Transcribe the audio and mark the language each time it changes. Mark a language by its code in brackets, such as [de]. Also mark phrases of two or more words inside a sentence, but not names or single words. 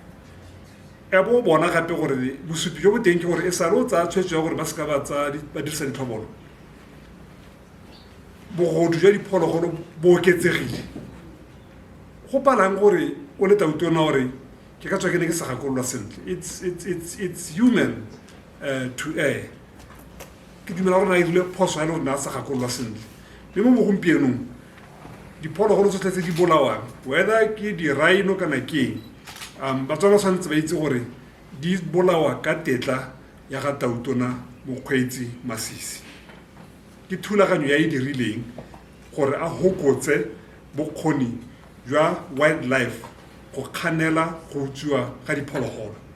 [tn] e bo bona gape gore bosupi jo bo teng ke gore e sa le o tsa tshwetso ya gore ba seka ba dirisa ditlhobolo bogodu jwa diphologolo bo oketsegile go palang gore o le tautone gore ke ka tswa ke ne ke sa gakololwa sentle it's [en] human to err [tn] ke dumela gore na e rile phoso ya le gore na sa gakololwa sentle mme mo bogompienong diphologolo tsotlhe tse di bolawang whether ke di-rhino kana keng batswana tshwanetse ba itse gore di bolawa ka tetla ya ga tautona mokgweetsi Masisi ke thulaganyo ya e dirileng gore a hokotse bokgoni jwa wildlife go kganela go utswiwa ga diphologolo